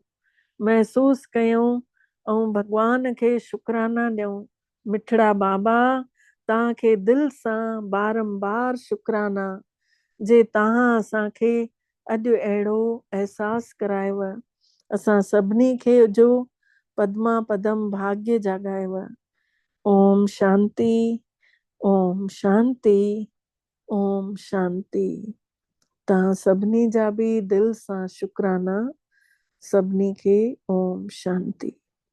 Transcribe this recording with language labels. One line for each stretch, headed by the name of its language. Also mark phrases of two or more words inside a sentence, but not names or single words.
Sindhi: महसूस कयूं ऐं भगवान खे शुक्राना ॾियूं। मिठड़ा बाबा तव्हांखे दिलि सां बारंबार शुक्राना जे तव्हां असांखे अॼु अहिड़ो अहसासु करायव, असां सभिनी खे जो पद्मा पदम भाग्य जाॻायव।
Sanskrit: ओम शांति, ओम शांति, ओम शांति।
Sindhi: तव्हां सभिनी जा बि दिलि सां शुक्राना। सभिनी खे
Sanskrit: ओम शांति।